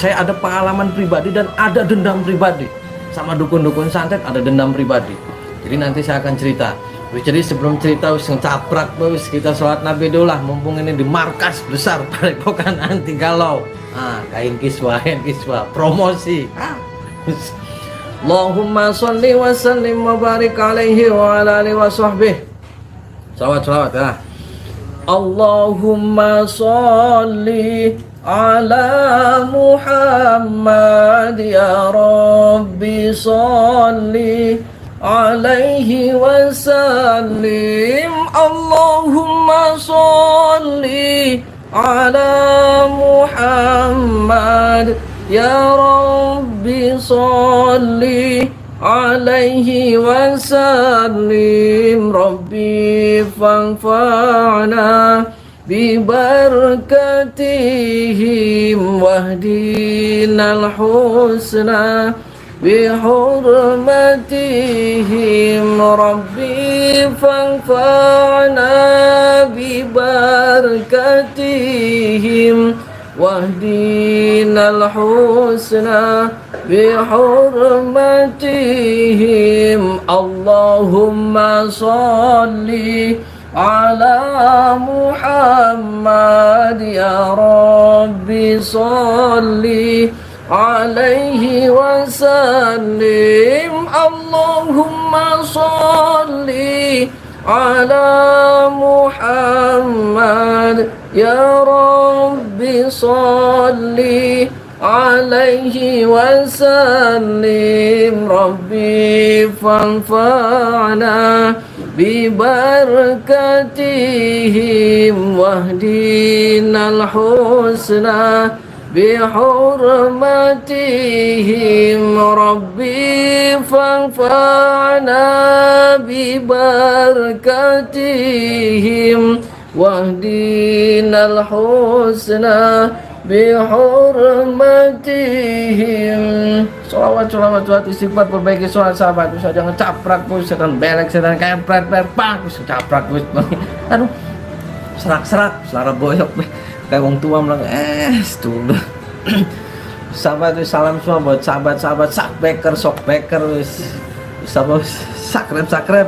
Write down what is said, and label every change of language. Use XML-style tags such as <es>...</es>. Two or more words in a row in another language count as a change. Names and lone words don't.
<id>Saya ada pengalaman pribadi dan ada dendam pribadi sama dukun-dukun santet, ada dendam pribadi. Jadi nanti saya akan cerita. Jadi sebelum cerita caprak kita sholat Nabi dulu lah, mumpung ini di markas besar Padepokan Anti Galau. Kain kiswah promosi.</id> <ar>اللهم صل وسلم وبارك عليه وعلى آله وصحبه.</ar> <id>Salawat ya.</id> <ar>اللهم صل على محمد يا رب صل عليه وسلم. اللهم صل على محمد يا رب صل عليه وسلم. رب فانفعنا ببركاتهم واهدنا الحسنى بحرمتهم. رب فانفعنا ببركاتهم واهدنا الحسنى بحرمتهم. اللهم صل على محمد يا رب صل عليه وسلم. اللهم صل على محمد يا رب صل عليه وسلم. رب فانفعنا ببركاتهم واهدنا الحسنى بحرمتهم. رب فانفعنا ببركاتهم واهدنا الحسنى بحرمتهم.</ar> <id>Sholawat istighfar, perbaiki sholat sahabat. Bisa jangan caprak setan belek, setan kempret pak caprak aduh serak</id> <jv>selara boyok</jv> <id>kayak</id> <jv>wong tua</jv> <id>bilang dulu. Sahabat, salam semua buat sahabat sakbeker, sokbeker, sakrep.</id>